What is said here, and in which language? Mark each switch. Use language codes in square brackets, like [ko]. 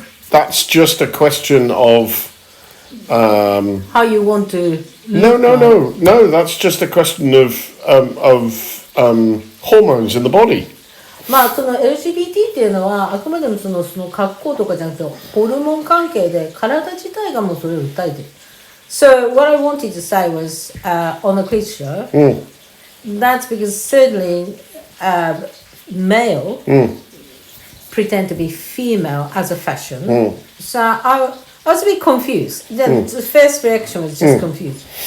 [en] That's just a question of how you want to look. No. That's just a question of hormones in the body. [ja] まあその LGBT っていうのはあくまでもその格好とかじゃなくてホルモン関係で体自体がもうそれを訴えてる。 [en] So what I wanted to say was on the quiz show, that's because certainly male pretend to be female as a fashion. So I was a bit confused. The first reaction was just confused.